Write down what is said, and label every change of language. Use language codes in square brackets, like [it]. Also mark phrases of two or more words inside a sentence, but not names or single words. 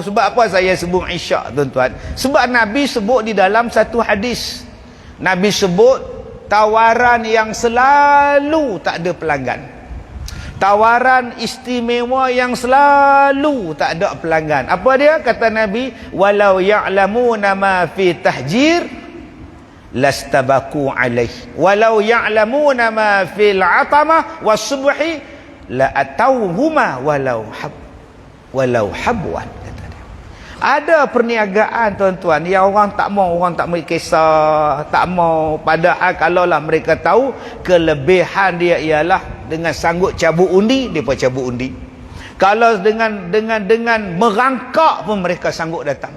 [ms] Sebab apa saya sebut isyak tuan-tuan? Sebab Nabi sebut di dalam satu hadis. Nabi sebut tawaran yang selalu tak ada pelanggan. Tawaran istimewa yang selalu tak ada pelanggan. Apa dia? Kata Nabi, [ar] ولو يعلمون ما في التهجير لاستبقوا إليه. ولو يعلمون ما في العتمة والصبح لأتوهما ولو حبوا. [ms] Ada perniagaan tuan-tuan yang orang tak mau kisah, tak mau. Padahal kalaulah mereka tahu kelebihan dia ialah dengan sanggup cabut undi, mereka cabut undi. Kalau dengan merangkak pun mereka sanggup datang.